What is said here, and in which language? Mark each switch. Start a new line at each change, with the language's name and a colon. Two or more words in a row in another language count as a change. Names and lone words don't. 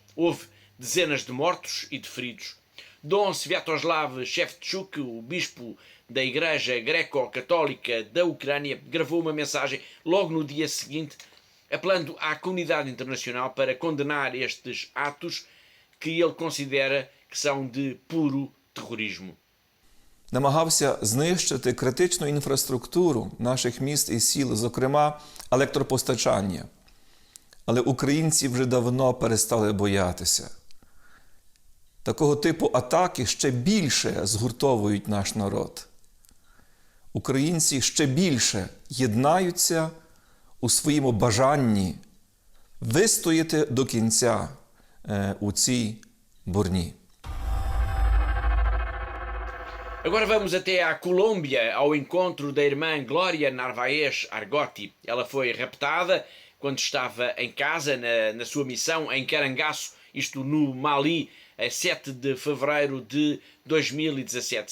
Portuguese: Houve dezenas de mortos e de feridos. Dom Sviatoslav Shevchuk, o bispo da Igreja Greco-Católica da Ucrânia, gravou uma mensagem logo no dia seguinte, apelando à comunidade internacional para condenar estes atos que ele considera que são de puro terrorismo.
Ukrainian: Намагався знищити критичну інфраструктуру наших міст і сіл, зокрема електропостачання. Але українці вже давно перестали боятися. Такого типу атаки ще більше згуртовують наш народ. Українці ще більше єднаються у своєму бажанні вистояти до кінця у цій бурні.
Portuguese: Agora vamos até à Colômbia, ao encontro da irmã Glória Narvaez Argotti. Ela foi raptada quando estava em casa, na sua missão em Carangaço, isto no Mali, a 7 de fevereiro de 2017.